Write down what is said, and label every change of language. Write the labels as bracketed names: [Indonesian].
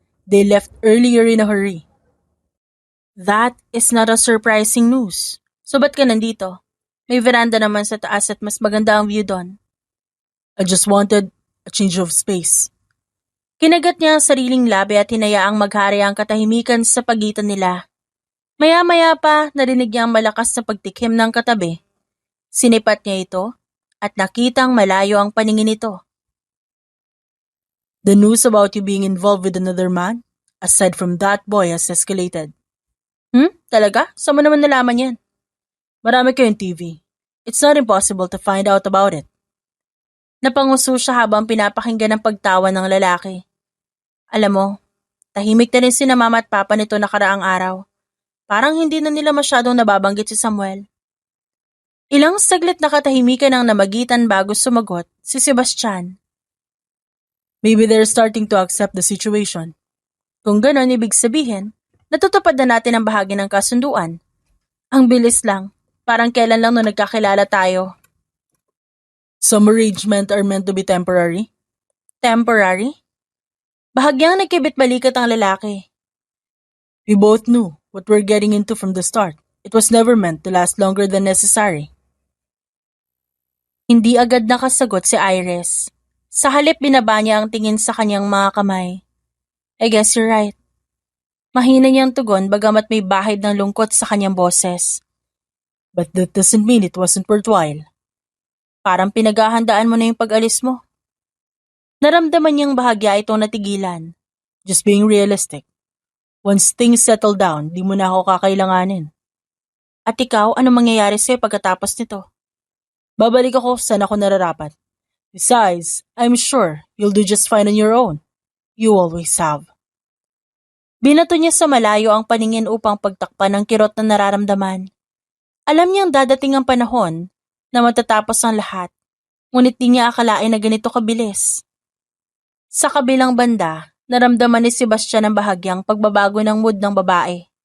[English] They left earlier in a hurry. That is not a surprising news. [Filipino] So ba't ka nandito? May veranda naman sa taas at mas maganda ang view doon. [English] I just wanted a change of space. [Filipino] Kinagat niya ang sariling labi at hinayaang maghari ang katahimikan sa pagitan nila. Maya-maya pa, narinig niya ang malakas na pagtikim ng katabi. Sinipat niya ito at nakitang malayo ang paningin nito. [English] The news about you being involved with another man, aside from that boy, has escalated. [Filipino] Talaga? Saan mo naman nalaman yan? Marami kayong TV. [English] It's not impossible to find out about it. [Filipino] Napanguso siya habang pinapakinggan ang pagtawa ng lalaki. Alam mo, tahimik na rin sina mama at papa nito nakaraang araw. Parang hindi na nila masyadong nababanggit si Samuel. Ilang saglit na katahimikan ang namagitan bago sumagot si Sebastian. [English] Maybe they're starting to accept the situation. [Filipino] Kung ganon, ibig sabihin, natutupad na natin ang bahagi ng kasunduan. Ang bilis lang, parang kailan lang nung nagkakilala tayo. [English] Some arrangements are meant to be temporary. Temporary? [Filipino] Bahagyang nagkibit-balikat ang lalaki. [English] We both knew what we're getting into from the start. It was never meant to last longer than necessary. [Filipino] Hindi agad nakasagot si Iris. Sa halip binaba niya ang tingin sa kanyang mga kamay. [English] I guess you're right. [Filipino] Mahina niyang tugon bagamat may bahid ng lungkot sa kanyang boses. [English] But that doesn't mean it wasn't worthwhile. [Filipino] Parang pinaghahandaan mo na yung pag-alis mo. Naramdaman niyang bahagya itong natigilan. [English] Just being realistic. Once things settle down, [Filipino] di mo na ako kakailanganin. At ikaw, ano mangyayari sa'yo pagkatapos nito? Babalik ako saan ako nararapat. [English] Besides, I'm sure you'll do just fine on your own. You always have. [Filipino] Binato niya sa malayo ang paningin upang pagtakpan ng kirot na nararamdaman. Alam niyang dadating ang panahon na matatapos ang lahat, ngunit di niya akalain na ganito kabilis. Sa kabilang banda, naramdaman ni Sebastian ang bahagyang pagbabago ng mood ng babae.